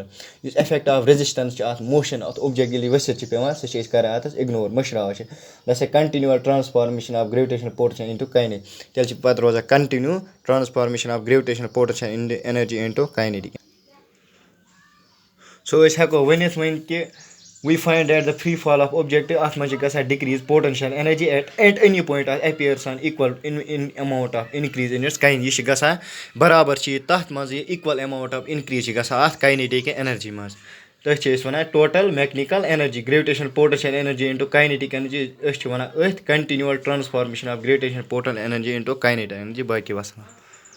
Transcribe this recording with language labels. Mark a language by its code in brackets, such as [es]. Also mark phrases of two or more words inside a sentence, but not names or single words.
[en] This effect of resistance motion of object is ignored. That's a continual transformation of gravitational potential into kinetic. Continue transformation of gravitational potential in the energy into kinetic. So we we find that the free fall of object [ks] اَتھ منٛز چھِ گژھان [en] decrease potential energy at any point appears on equal in amount of increase in its kind [ks] یہِ چھِ گژھان برابر چھِ یہِ تَتھ منٛز یہِ [en] equal amount of increase [ks] چھِ گژھان اَتھ [en] kinetic energy [ks] منٛز تٔتھۍ چھِ أسۍ وَنان [en] total mechanical energy gravitational potential energy into kinetic energy [ks] أسۍ چھِ وَنان أتھۍ [en] continual transformation of gravitational potential energy into kinetic energy [ar] باقٕے وَسلام